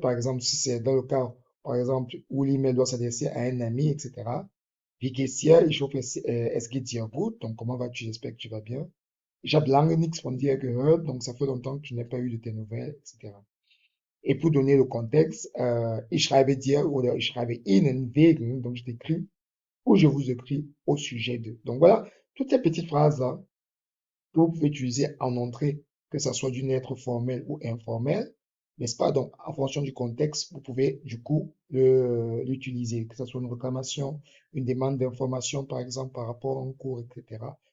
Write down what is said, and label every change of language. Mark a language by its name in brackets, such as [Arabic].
[French] Par exemple, si c'est dans le cas, par exemple, où l'email doit s'adresser à un ami, etc. [German] Wie geht's dir? Ich hoffe, es geht dir gut. [French] Donc, comment vas-tu? J'espère que tu vas bien. [German] Ich habe lange nichts von dir gehört. [French] Donc, ça fait longtemps que je n'ai pas eu de tes nouvelles, etc. Et pour donner le contexte, [German] ich schreibe dir oder ich schreibe Ihnen wegen. [French] Donc, je t'écris ou je vous écris au sujet de. Donc, voilà, toutes ces petites phrases-là que vous pouvez utiliser en entrée, que ça soit d'une lettre formelle ou informelle, n'est-ce pas? Donc, en fonction du contexte, vous pouvez du coup l'utiliser, que ce soit une réclamation, une demande d'information, par exemple, par rapport à un cours, etc.